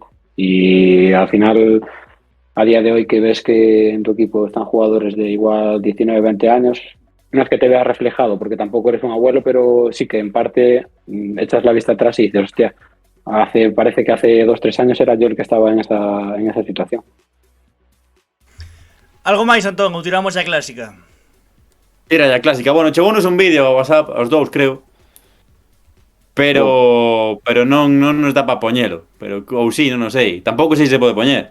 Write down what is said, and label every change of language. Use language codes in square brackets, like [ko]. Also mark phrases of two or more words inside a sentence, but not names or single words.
[es] Y al final, a día de hoy que ves que en tu equipo están jugadores de igual 19, 20 años, no es que te veas reflejado porque tampoco eres un abuelo, pero sí que en parte echas la vista atrás y dices, hostia, parece que hace 2, 3 años era yo el que estaba en esa situación. [gl] Algo máis, Antón, ou tiramos a clásica? [es] Era ya clásica. [gl] Bueno, chegounos un vídeo ao WhatsApp, aos dous, creo. Pero non nos dá para poñelo. Pero, ou sí, non sei. Tampouco sei se pode poñer.